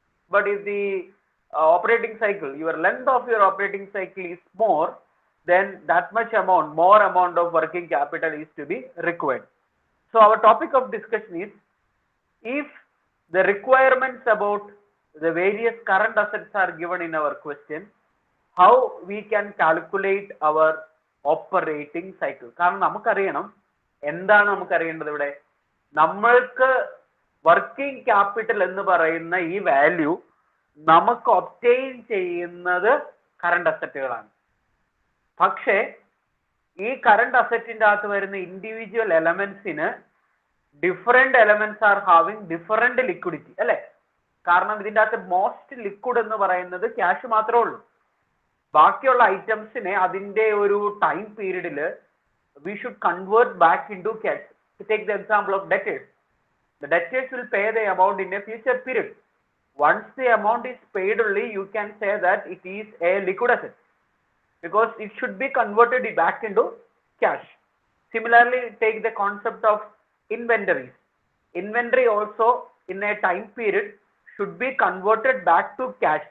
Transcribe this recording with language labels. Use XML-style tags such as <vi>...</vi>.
<en>But if the operating cycle, your length of your operating cycle is more, then that much amount, more amount of working capital is to be required. So our topic of discussion is, if the requirements about the various current assets are given in our question, how we can calculate our operating cycle.</en> <ml>കാരണം നമുക്കറിയണം എന്താണ് നമുക്കറിയേണ്ടത് ഇവിടെ. നമ്മൾക്ക് working capital എന്ന് പറയുന്ന ഈ value നമുക്ക് obtain ചെയ്യുന്നത് current അസറ്റുകളാണ്. പക്ഷേ ഈ കറണ്ട് അസറ്റിന്റെ അകത്ത് വരുന്ന individual എലമെന്റ്സിന്</ml> <en>different elements are having different liquidity</en> <ml>അല്ലെ. കാരണം ഇതിന്റെ അകത്ത് മോസ്റ്റ് ലിക്വിഡ് എന്ന് പറയുന്നത് ക്യാഷ് മാത്രമേ ഉള്ളൂ. ബാക്കിയുള്ള ഐറ്റംസിനെ അതിന്റെ ഒരു ടൈം പീരീഡിൽ</ml> <en>we should convert back into cash. To take the example of debtors, the debtors will pay the amount in a future period. Once the amount is paid only, you can say that it is a liquid asset because it should be converted back into cash. Similarly, take the concept of inventories. Inventory also in a time period should be converted back to cash.</en>